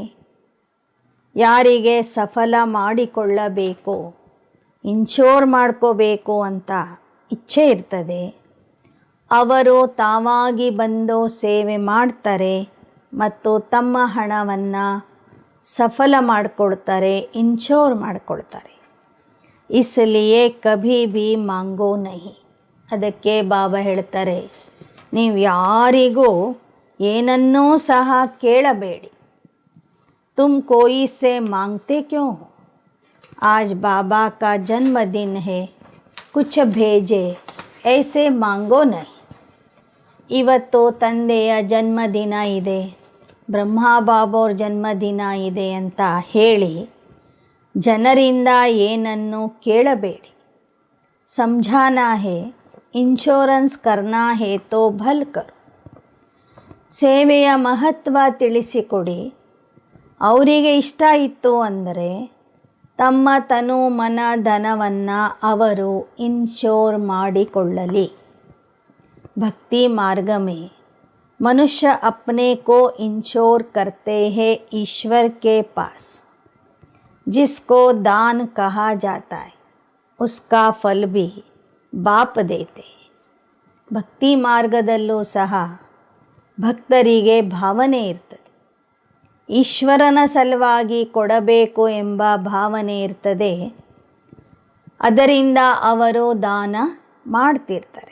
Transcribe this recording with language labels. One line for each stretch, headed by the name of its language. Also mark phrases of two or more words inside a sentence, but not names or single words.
Kannada: ಯಾರಿಗೆ ಸಫಲ ಮಾಡಿಕೊಳ್ಳಬೇಕು, ಇನ್ಶೋರ್ ಮಾಡ್ಕೋಬೇಕು ಅಂತ ಇಚ್ಛೆ ಇರ್ತದೆ, ಅವರು ತಾವಾಗಿ ಬಂದು ಸೇವೆ ಮಾಡ್ತಾರೆ ಮತ್ತು ತಮ್ಮ ಹಣವನ್ನು ಸಫಲ ಮಾಡಿಕೊಡ್ತಾರೆ, ಇನ್ಶೋರ್ ಮಾಡಿಕೊಡ್ತಾರೆ.
Hindi: इसलिए कभी भी मांगो नहीं.
Kannada: ಅದಕ್ಕೆ ಬಾಬಾ ಹೇಳ್ತಾರೆ, ನೀವು ಯಾರಿಗೂ ಏನನ್ನೂ ಸಹ ಕೇಳಬೇಡಿ.
Hindi: तुम कोई से मांगते क्यों हो? आज बाबा का जन्मदिन है, कुछ भेजे, ऐसे मांगो नहीं.
Kannada: ಇವತ್ತು ತಂದೆಯ ಜನ್ಮದಿನ ಇದೆ, ಬ್ರಹ್ಮ ಬಾಬೋರ್ ಜನ್ಮದಿನ ಇದೆ ಅಂತ ಹೇಳಿ ಜನರಿಂದ ಏನನ್ನು ಕೇಳಬೇಡಿ.
Hindi: ಸಮझाना है, ಇನ್ಶೂರೆನ್ಸ್ करना है तो भल करो.
Kannada: ಸೇವೆಯ ಮಹತ್ವ ತಿಳಿಸಿಕೊಡಿ. ಅವರಿಗೆ ಇಷ್ಟ ಇತ್ತು ಅಂದರೆ ತಮ್ಮ ತನು ಮನ ಧನವನ್ನು ಅವರು ಇನ್ಶೋರ್ ಮಾಡಿಕೊಳ್ಳಲಿ।
Hindi: भक्ति मार्ग में मनुष्य अपने को इंश्योर करते हैं ईश्वर के पास, जिसको दान कहा जाता है उसका फल भी बाप देते हैं।
Kannada: ಭಕ್ತಿ ಮಾರ್ಗದಲ್ಲೂ ಸಹ ಭಕ್ತರಿಗೆ ಭಾವನೆ ಇರ್ತದೆ, ಈಶ್ವರನ ಸಲುವಾಗಿ ಕೊಡಬೇಕು ಎಂಬ ಭಾವನೆ ಇರ್ತದೆ, ಅದರಿಂದ ಅವರು ದಾನ ಮಾಡ್ತಿರ್ತಾರೆ।